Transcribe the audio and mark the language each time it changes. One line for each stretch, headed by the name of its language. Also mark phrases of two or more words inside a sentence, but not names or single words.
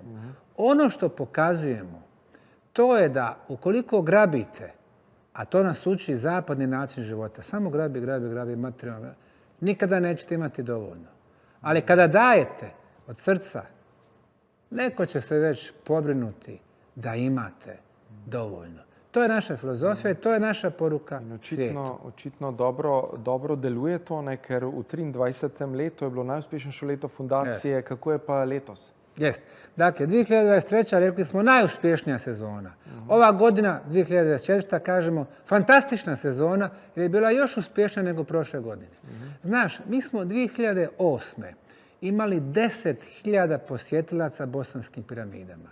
Bosnian: Ono što pokazujemo, to je da ukoliko grabite, a to nas uči zapadni način života, samo grabi materijalno, nikada nećete imati dovoljno. Ali kada dajete od srca, neko će se već pobrinuti da imate dovoljno. To je naša filozofija i to je naša poruka svijetu.
Slovenian: Očitno dobro deluje to, ne, ker v 23. letu je bilo najuspešnejše leto fundacije. Kako je pa letos?
Bosnian: Jest. Dakle, 2023. rekli smo najuspješnija sezona. Ova godina, 2024. kažemo fantastična sezona jer je bila još uspješnija nego prošle godine. Znaš, mi smo 2008. imali 10.000 posjetilaca bosanskim piramidama.